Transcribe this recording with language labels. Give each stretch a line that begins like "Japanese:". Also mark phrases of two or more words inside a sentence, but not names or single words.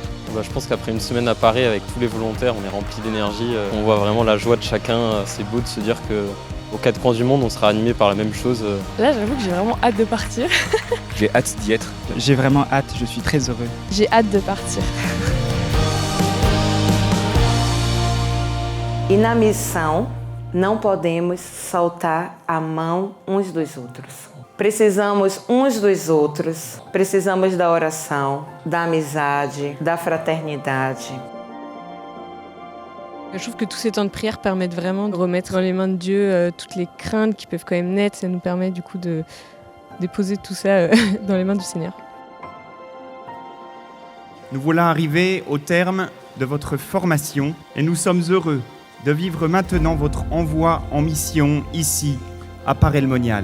French: Je pense qu'après une semaine à Paris avec tous les volontaires, on est rempli d'énergie. On voit vraiment la joie de chacun. C'est beau de se dire qu'aux quatre coins du monde, on sera animé par la même chose. Là, j'avoue que j'ai vraiment hâte de partir. J'ai hâte d'y être. J'ai vraiment hâte, je suis très heureux. J'ai hâte de partir.
Portuguese: E na missão, não podemos soltar a mão uns dos outros. Precisamos uns dos outros, precisamos da oração, da amizade, da fraternidade.
French: Je trouve que tous ces temps de prière permettent vraiment de remettre dans les mains de Dieu toutes les craintes qui peuvent quand même naître. Ça nous permet du coup de déposer tout ça dans les mains du Seigneur. Nous voilà arrivés au terme de votre formation et nous sommes heureux de vivre maintenant votre envoi en mission ici, à Paray-le-Monial.